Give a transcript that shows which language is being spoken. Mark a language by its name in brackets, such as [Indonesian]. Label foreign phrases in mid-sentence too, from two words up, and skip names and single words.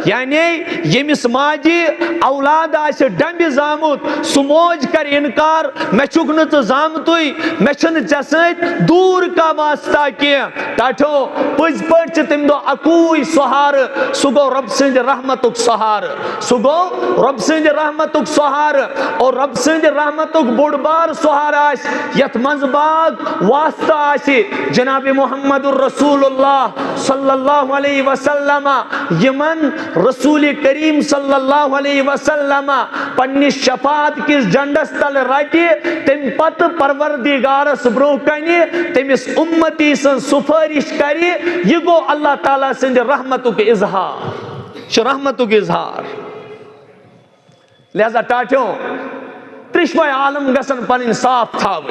[Kashmiri] یعنی ییٚمِس ماجہِ اولاد آسہِ ڈمبہِ زامُت, سُہ موج کرِ اِنکار, مےٚ چھُکھ نہٕ ژٕ زامتُے, مےٚ چھُنہٕ ژےٚ سۭتۍ دوٗر کانٛہہ واسطہ کینٛہہ. ٹاٹھو پٔزۍ پٲٹھۍ چھِ تمہِ دۄہ اکوٗے سہارٕ, سُہ گوٚو رۄبہٕ سٕنٛدِ رحمتُک سہارٕ, سُہ گوٚو رۄبہٕ سٕنٛدِ رحمتُک سہارٕ. اور رۄبہٕ سٕنٛدِ رحمتُک بوٚڑ بار سہارٕ آسہِ یتھ منٛز باغ واسطہ آسہِ جناب محمد الرسول اللہ [Arabic] صلی اللہ علیہ وسلم, [Kashmiri] یِمن رسول کریم [Arabic] صلی اللہ علیہ وسلم [Kashmiri] پننِس شفاعت کِس جنڈس تل رٹہِ, تمہِ پتہٕ پروردگارس برونٛہہ کنہِ تٔمِس اُمتی سٕنٛز سُفٲرِش کرِ. یہِ گوٚو اللہ تعالیٰ سٕنٛدِ رحمتُک اظہار, یہِ چھُ رحمتُک اظہار. لہذا ٹاٹھیو ترٛشوَے عالم گژھن پنٕنۍ صاف تھاوٕنۍ.